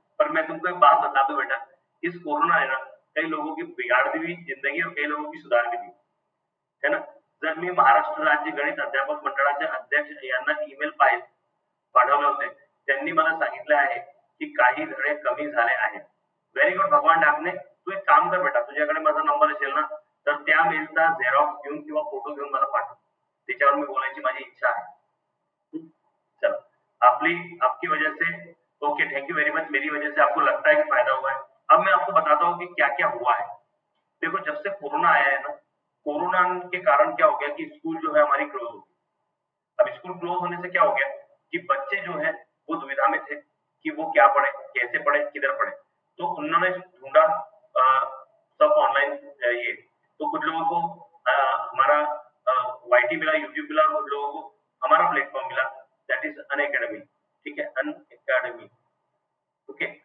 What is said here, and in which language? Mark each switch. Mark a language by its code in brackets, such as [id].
[hi] पर मैं तुमको एक बात बता दूं बेटा, इस कोरोना ने ना कई लोगों की बिगाड़ दी हुई जिंदगी और कई लोगों की सुधार भी दी, है ना। [mr] जर मी महाराष्ट्र राज्य गणित अध्यापक मंडळाचे अध्यक्ष यांना ईमेल पाठवले होते, त्यांनी मला सांगितले आहे की काही धडे कमी झाले आहेत। [en] very good [mr] भगवान डाकणे, तू एक काम कर बेटा, तुझ्याकडे माझा नंबर असेल ना तर त्या मेलचा झेरॉक्स घेऊन किंवा फोटो घेऊन मला पाठव, त्याच्यावर मी बोलायची माझी इच्छा आहे। [hi] चलो आपकी वजह से okay, [en] thank you very much, [hi] मेरी वजह से आपको लगता है कि फायदा हुआ है। अब मैं आपको बताता हूँ कि क्या क्या हुआ है। देखो जब से कोरोना आया है ना, कोरोना के कारण क्या हो गया कि स्कूल जो है हमारी क्लोज हो गई। अब स्कूल क्लोज होने से क्या हो गया कि बच्चे जो है वो दुविधा में थे कि वो क्या पढ़े, कैसे पढ़े, किधर पढ़े, तो उन्होंने ढूंढा सब ऑनलाइन, ये तो कुछ लोगों को हमारा वाईटी मिला, यूट्यूब मिला, कुछ लोगों को हमारा प्लेटफॉर्म मिला, [en] that is Unacademy, [hi] ठीक है, अनअकैडमी, ओके।